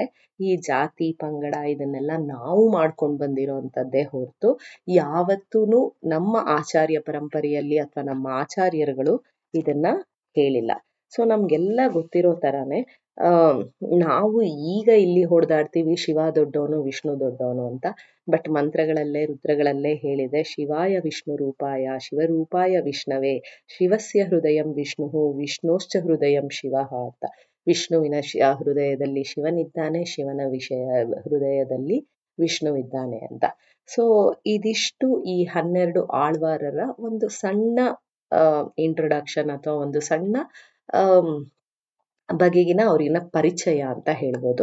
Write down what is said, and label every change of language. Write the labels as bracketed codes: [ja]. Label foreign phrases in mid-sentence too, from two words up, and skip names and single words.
[kn] ಈ ಜಾತಿ ಪಂಗಡ ಇದನ್ನೆಲ್ಲ ನಾವು ಮಾಡ್ಕೊಂಡು ಬಂದಿರೋಂಥದ್ದೇ ಹೊರತು ಯಾವತ್ತೂನು ನಮ್ಮ ಆಚಾರ್ಯ ಪರಂಪರೆಯಲ್ಲಿ ಅಥವಾ ನಮ್ಮ ಆಚಾರ್ಯರುಗಳು ಇದನ್ನ ಹೇಳಿಲ್ಲ. ಸೊ ನಮ್ಗೆಲ್ಲ ಗೊತ್ತಿರೋ ತರಾನೇ ನಾವು ಈಗ ಇಲ್ಲಿ ಹೊಡೆದಾಡ್ತೀವಿ ಶಿವ ದೊಡ್ಡವನು ವಿಷ್ಣು ದೊಡ್ಡವನು ಅಂತ. ಬಟ್ ಮಂತ್ರಗಳಲ್ಲೇ ರುದ್ರಗಳಲ್ಲೇ ಹೇಳಿದೆ, [sa] ಶಿವಾಯ ವಿಷ್ಣು ರೂಪಾಯ ಶಿವರೂಪಾಯ ವಿಷ್ಣವೇ ಶಿವಸ್ಯ ಹೃದಯಂ ವಿಷ್ಣು ವಿಷ್ಣೋಶ್ಚ ಹೃದಯಂ ಶಿವ ಅಂತ. [kn] ವಿಷ್ಣುವಿನ ಹೃದಯದಲ್ಲಿ ಶಿವನಿದ್ದಾನೆ, ಶಿವನ ಹೃದಯದಲ್ಲಿ ವಿಷ್ಣುವಿದ್ದಾನೆ ಅಂತ. ಸೊ ಇದಿಷ್ಟು ಈ 12 ಆಳ್ವಾರರ ಒಂದು ಸಣ್ಣ ಇಂಟ್ರೊಡಕ್ಷನ್ ಅಥವಾ ಒಂದು ಸಣ್ಣ ಬಗೆಗಿನ ಅವ್ರಿನ ಪರಿಚಯ ಅಂತ ಹೇಳ್ಬೋದು.